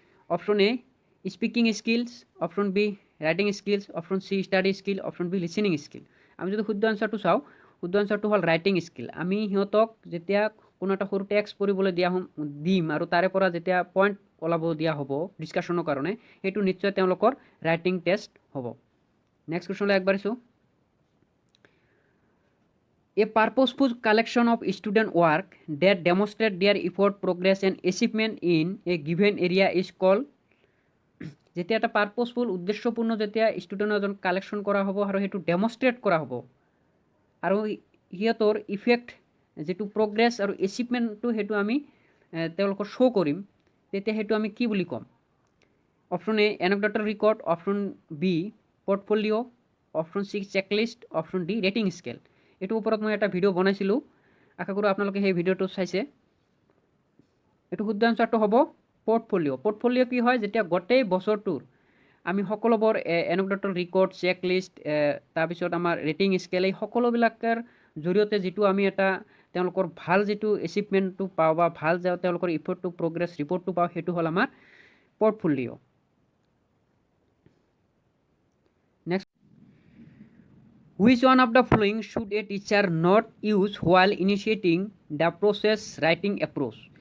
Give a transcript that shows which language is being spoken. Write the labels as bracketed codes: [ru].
[as] Option A speaking skills, option B writing skills, option C study skill, option B listening skill. আমি যদি শুদ্ধ আনচাৰটো চাওঁ, শুদ্ধ আনচাৰটো হ'ল ৰাইটিং স্কিল। আমি সিহঁতক যেতিয়া কোনো এটা সৰু টেক্সট পঢ়িবলৈ দিম আৰু তাৰে পৰা যেতিয়া পইণ্ট ওলাব দিয়া হ'ব ডিছকাশ্যনৰ কাৰণে, সেইটো নিশ্চয় তেওঁলোকৰ ৰাইটিং টেষ্ট হ'ব। নেক্সট কুৱেশ্যনলৈ আগবাঢ়িছোঁ। [en] A purposeful collection of student work that demonstrate their effort, progress and achievement in a given area is called। [as] যেতিয়া এটা পাৰ্পছফুল উদ্দেশ্যপূৰ্ণ যেতিয়া ষ্টুডেণ্ট এজন কালেকশ্যন কৰা হ'ব আৰু সেইটো ডেমনষ্ট্ৰেট কৰা হ'ব আৰু সিহঁতৰ ইফেক্ট যিটো প্ৰগ্ৰেছ আৰু এচিভমেণ্টটো সেইটো আমি তেওঁলোকৰ শ্ব' কৰিম, তেতিয়া সেইটো আমি কি বুলি ক'ম? Option A এনেকডটৰ record, option B portfolio, option C checklist, option D rating scale. এইটোৰ ওপৰত মই এটা ভিডিঅ' বনাইছিলোঁ, আশা কৰোঁ আপোনালোকে সেই ভিডিঅ'টো চাইছে। এইটো শুদ্ধ আনচাৰটো হ'ব পৰ্টফলিঅ'। পৰ্টফলিঅ' কি হয়, যেতিয়া গোটেই বছৰটোৰ আমি সকলোবোৰ এনেকডটৰ ৰেকৰ্ড, চেকলিষ্ট, তাৰপিছত আমাৰ ৰেটিং স্কেল এই সকলোবিলাকৰ জৰিয়তে যিটো আমি এটা তেওঁলোকৰ ভাল যিটো এচিভমেণ্টটো পাওঁ বা ভাল তেওঁলোকৰ ইফৰ্টটো প্ৰগ্ৰেছ ৰিপৰ্টটো পাওঁ সেইটো হ'ল আমাৰ portfolio. [en] Next, which one of the following should a teacher not use while initiating the process writing approach?